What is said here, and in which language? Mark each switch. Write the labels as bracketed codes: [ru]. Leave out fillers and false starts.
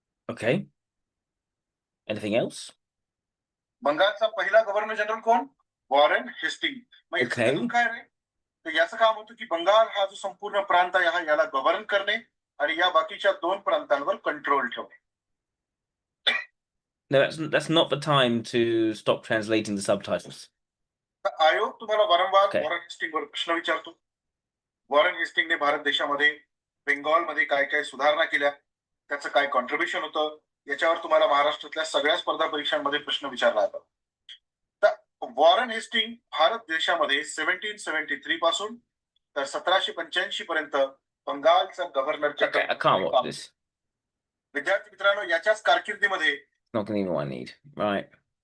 [en] Okay. Anything else? [mr] बंगालचा पहिला governor general कोण? Warren Hasting. मग [en] Okay. [mr] याचं काय रे? तर याचं काम होतं की बंगाल हा जो संपूर्ण प्रांत आहे हा याला गव्हर्न करणे आणि या बाकीच्या 2 प्रांतांवर कंट्रोल ठेवणे. [en] No, that's not the time to stop translating the subtitles. [mr] तर आयोग तुम्हाला वारंवार [en] Okay. [mr] वॉरेन हेस्टिंगवर प्रश्न विचारतो. वॉरेन हेस्टिंगने भारत देशामध्ये बेंगॉलमध्ये काय काय सुधारणा केल्या, त्याचं काय कॉन्ट्रीब्युशन होतं, याच्यावर तुम्हाला महाराष्ट्रातल्या सगळ्या स्पर्धा परीक्षांमध्ये प्रश्न विचारला जातात. तर वॉरेन हेस्टिंग भारत देशामध्ये 1773 पासून तर 1785 पर्यंत बंगालचा governor [en] Okay, I can't watch this. [mr] विद्यार्थी मित्रांनो, याच्याच कारकिर्दीमध्ये [en] Not going to be what I need. Right.